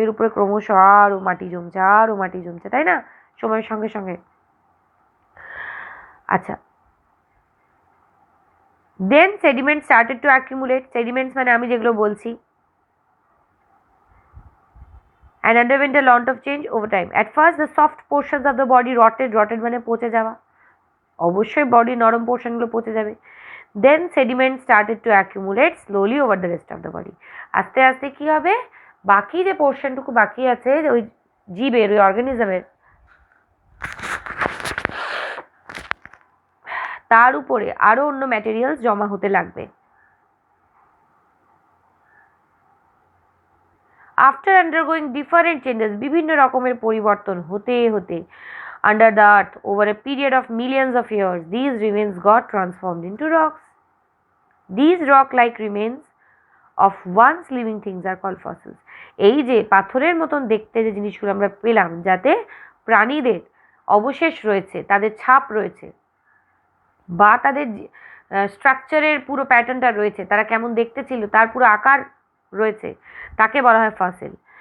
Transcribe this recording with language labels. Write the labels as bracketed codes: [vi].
[bn] এর উপরে ক্রমশ আরও মাটি জমছে, তাই না, সময়ের সঙ্গে সঙ্গে। [en] আচ্ছা, then sediment started to accumulate. [bn] সেডিমেন্টস মানে আমি যেগুলো বলছি, [en] and underwent a lot of change over time. At first the soft portions of the body rotted [bn] মানে পচে যাওয়া, অবশ্যই বডি নরম পোর্শনগুলো পচে যাবে। [en] Then sediment started to accumulate slowly over the rest of the body. [bn] আস্তে আস্তে কী হবে, বাকি যে পোর্শনটুকু বাকি আছে ওই জীবের, ওই অর্গানিজমের, তার উপরে আরও অন্য ম্যাটেরিয়ালস জমা হতে লাগবে। [en] after undergoing different changes, [bn] বিভিন্ন রকমের পরিবর্তন হতে হতে, [en] under the earth over a period of millions of years, these remains got transformed into rocks. These rock-like remains of once living things are called fossils. [bn] এই যে পাথরের মতন দেখতে যে জিনিসগুলো আমরা পেলাম, যাতে প্রাণীদের অবশেষ রয়েছে, তাদের ছাপ রয়েছে, বা তাদের স্ট্রাকচারের পুরো প্যাটার্নটা রয়েছে, তারা কেমন দেখতে ছিল তার পুরো আকার রয়েছে, তাকে বলা হয় ফসিল।